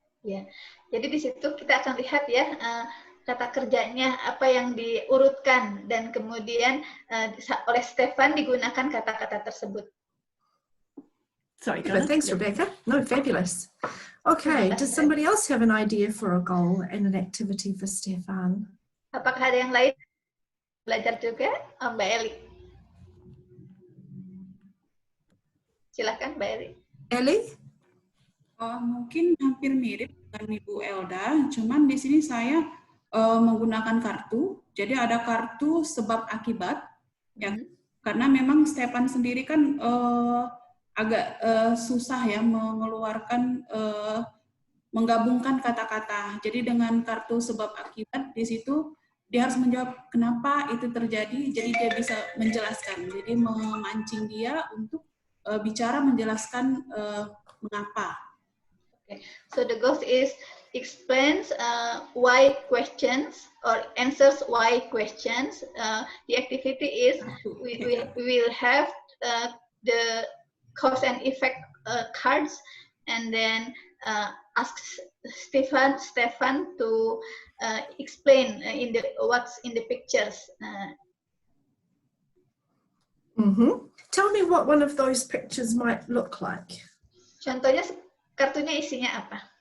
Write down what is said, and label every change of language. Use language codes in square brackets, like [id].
[id] Ya, jadi di situ kita akan lihat ya kata kerjanya apa yang diurutkan dan kemudian oleh Stefan digunakan kata-kata tersebut. [en] Sorry, thanks, Rebecca. No, fabulous. Okay, does somebody else have an idea for a goal and an activity for Stefan? [id] Apakah ada yang lain belajar juga? Mbak Eli. Silakan Mbak Eli. [en] Ellie? [id] Mungkin hampir mirip dengan Ibu Elda, cuman di sini saya menggunakan kartu. Jadi ada kartu sebab akibat, ya, karena memang Stefan sendiri kan agak susah ya mengeluarkan menggabungkan kata-kata. Jadi dengan kartu sebab akibat di situ dia harus menjawab kenapa itu terjadi. Jadi dia bisa menjelaskan. Jadi memancing dia untuk bicara menjelaskan mengapa. [en] Okay. So the goal is explains why questions or answers why questions. The activity is we will have the cause and effect cards, and then ask Stefan to explain in the what's in the pictures. Tell me what one of those pictures might look like. [id] Contohnya kartunya isinya apa?